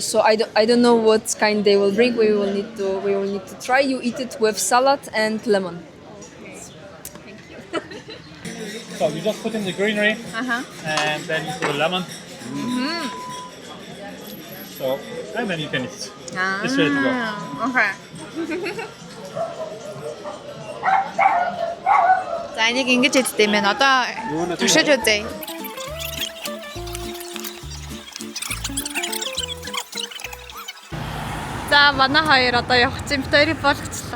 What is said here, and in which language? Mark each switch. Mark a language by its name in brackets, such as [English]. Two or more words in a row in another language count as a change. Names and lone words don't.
[English] So I don't know what kind they will bring. We will need to try. You eat it with salad and lemon. So you just put in the greenery and then you put the lemon. So, and then you can eat. It's ready to go. Okay. [Mongolian] За энийг ингэж хэлдэг юм байна. Одоо туршиж үзье. За манай хоёр одоо явах чинь бид хоёрыг болгочлоо.